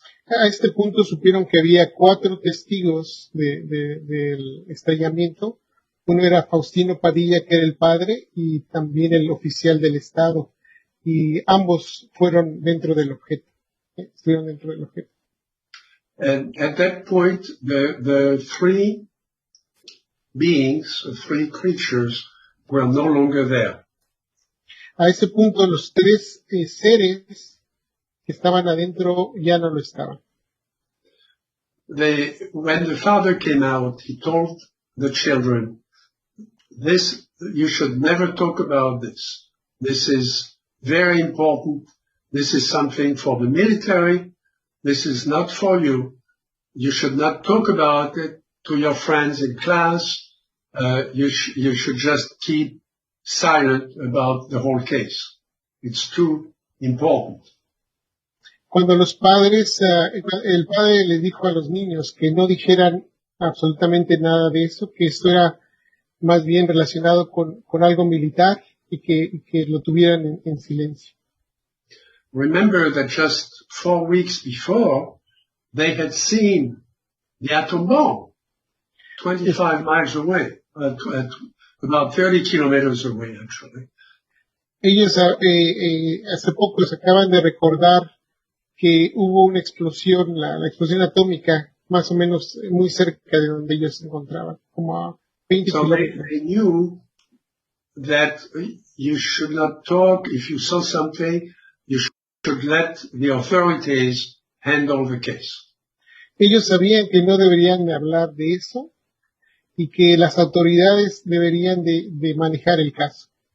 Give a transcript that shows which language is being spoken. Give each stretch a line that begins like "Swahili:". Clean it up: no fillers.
Spanish: A este punto supieron que había 4 testigos del estrellamiento. Uno era Faustino Padilla, que era el padre, y también el oficial del estado. Y ambos fueron dentro del objeto. Estuvieron dentro del objeto.
English: And at that point, the 3 beings, 3 creatures, were no longer there.
Spanish: A ese punto los 3 seres que estaban adentro ya no lo estaban.
English: When the father came out, he told the children, you should never talk about this. This is very important. This is something for the military. This is not for you. You should not talk about it. to your friends in class, you should just keep silent about the whole case. It's too important.
Spanish: Cuando los padres, el padre les dijo a los niños que no dijeran absolutamente nada de eso, que esto era más bien relacionado con algo militar y que lo tuvieran en silencio.
English: Remember that just 4 weeks before, they had seen the atom bomb 25 miles away, about 30 kilometers away, actually.
Spanish: Ellos hace poco se acaban de recordar que hubo una explosión, la explosión atómica, más o menos muy cerca de donde ellos se encontraban, como a 20
English: So
Spanish: kilómetros.
English: they knew that you should not talk. If you saw something, you should let the authorities handle the case.
Spanish: Ellos sabían que no deberían de hablar de eso y que las autoridades deberían de manejar el caso.